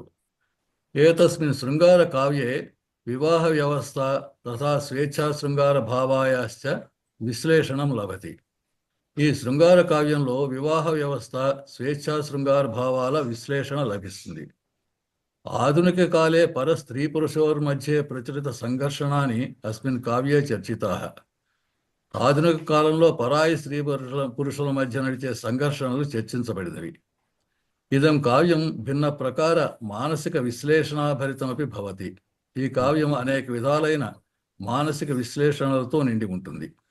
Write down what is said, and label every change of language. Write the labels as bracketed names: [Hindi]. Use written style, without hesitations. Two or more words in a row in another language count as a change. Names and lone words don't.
[Sanskrit] ఏతస్మిన్ శృంగార కావ్యే వివాహ వ్యవస్థ తథా స్వేచ్ఛా శృంగార భావాయాశ్చ విశ్లేషణం లభతి. [Telugu] ఈ శృంగార కావ్యంలో వివాహ వ్యవస్థ, స్వేచ్ఛా శృంగార భావాల విశ్లేషణ లభిస్తుంది. [Sanskrit] आधुनिककाले परस्त्रीपुरुषयोर्मध्ये प्रचलितसङ्घर्षणानि अस्मिन् काव्ये चर्चिताः। [Telugu] ఆధునిక కాలంలో పరాయి స్త్రీ పురుషుల మధ్య నడిచే సంఘర్షణలు చర్చించబడినవి. [Sanskrit] ఇదం కావ్యం భిన్న ప్రకార మానసిక విశ్లేషణాభరితమపి భవతి. [Telugu] ఈ కావ్యం అనేక విధాలైన మానసిక విశ్లేషణలతో నిండి ఉంటుంది.